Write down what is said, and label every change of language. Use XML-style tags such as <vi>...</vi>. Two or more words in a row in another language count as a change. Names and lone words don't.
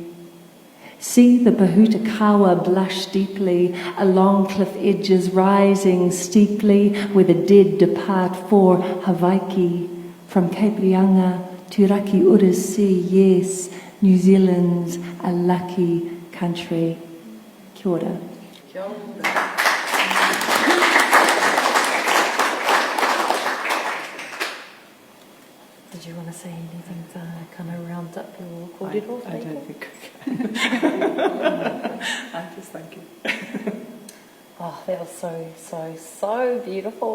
<en>See the Pahutakawa blush deeply, along cliff edges rising steeply, where the dead depart for Hawaii. From Cape Lianga to Raki Ura Sea, yes, New Zealand's a lucky country.</en> <mi>Kia ora. Kia ora.</mi> <en>Did you want to say anything to kind of round up your kōrero? I don't think I can. I just thank you. Oh, that was so beautiful.</en>